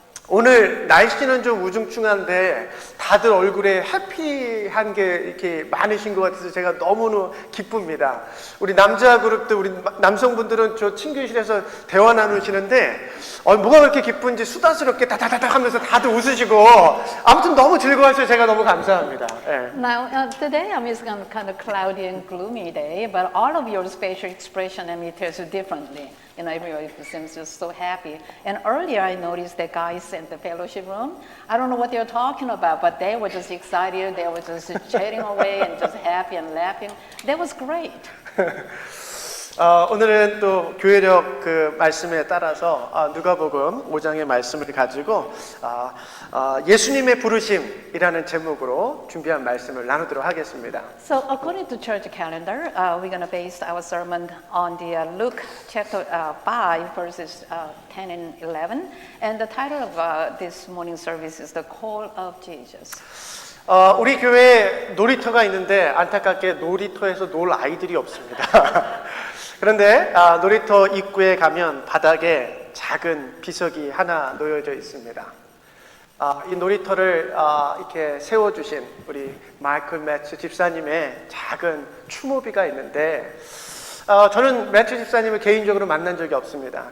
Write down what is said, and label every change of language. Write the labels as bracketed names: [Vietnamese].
[Korean] 오늘 날씨는 좀 우중충한데 다들 얼굴에 해피한 게 이렇게 많으신 것 같아서 제가 너무너무 기쁩니다. 우리 남자 그룹도 우리 남성분들은 저 친교실에서 대화 나누시는데 뭐가 그렇게 기쁜지 수다스럽게 다다다닥 하면서 다들 웃으시고 아무튼 너무 즐거워서 제가 너무 감사합니다. [English] Now, today is kind of cloudy and gloomy day, but all of your facial expression and it tells you differently. You know, everybody seems just so happy. And earlier I noticed the guys in the fellowship room, I don't know what they were talking about, but they were just excited, they were just chatting away and just happy and laughing. That was great. [Korean] 오늘은 또 교회력 그 말씀에 따라서 누가복음 5장의 말씀을 가지고 예수님의 부르심이라는 제목으로 준비한 말씀을 나누도록 하겠습니다. [English] So according to church calendar, we're going to base our sermon on the Luke chapter 5 verses 10 and 11. And the title of this morning service is The Call of Jesus. [Korean] 우리 교회에 놀이터가 있는데 안타깝게 놀이터에서 놀 아이들이 없습니다. 그런데 놀이터 입구에 가면 바닥에 작은 비석이 하나 놓여져 있습니다. 이 놀이터를 이렇게 세워주신 우리 마이클 매츠 집사님의 작은 추모비가 있는데 저는 매츠 집사님을 개인적으로 만난 적이 없습니다.